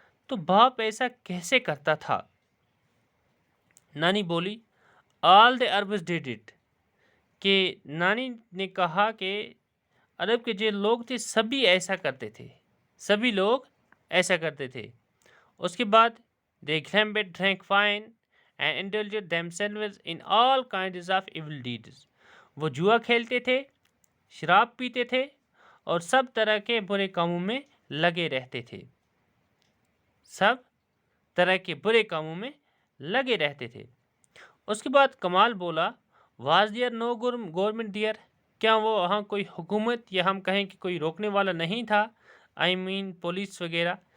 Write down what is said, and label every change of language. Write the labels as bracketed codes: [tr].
[ur] تو باپ ایسا کیسے کرتا تھا؟ نانی بولی [en] all the Arabs did it, [ur] کہ نانی نے کہا کہ عرب کے جو لوگ تھے سبھی ایسا کرتے تھے، سبھی لوگ ایسا کرتے تھے. اس کے بعد [en] they grumbled, drank wine and indulged themselves in all kinds of evil deeds. [ur] وہ جوا کھیلتے تھے، شراب پیتے تھے، اور سب طرح کے برے کاموں میں لگے رہتے تھے. سب طرح کے برے کاموں میں لگے رہتے تھے. اس کے بعد کمال بولا [en] was there no government there, [ur] کیا وہ وہاں کوئی حکومت یا ہم کہیں کہ کوئی روکنے والا نہیں تھا؟ [en] I mean [ur] پولیس وغیرہ.